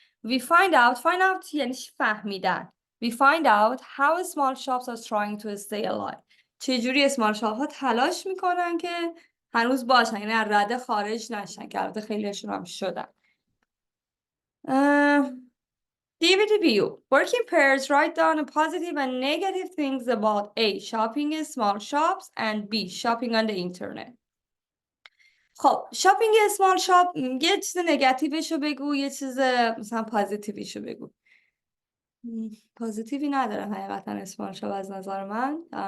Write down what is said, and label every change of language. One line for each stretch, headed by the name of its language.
English: We find out
Persian: یعنی فهمیدن.
English: We find out how small shops are trying to stay alive.
Persian: چجوری اسمال شاپ ها تلاش میکنن که هنوز باشن، یعنی از رده خارج نشن، که البته خیلیشون هم شدن.
English: DVD view. Working pairs write down positive and negative things about A. Shopping in small shops and B. Shopping on the internet.
Persian: خب شاپینگ اسمال شاپ یه چیز نگاتیوشو بگو، یه چیز مثلا پازیتیویشو بگو. پازیتیوی نداره حقیقتا اسمال شاپ از نظر من.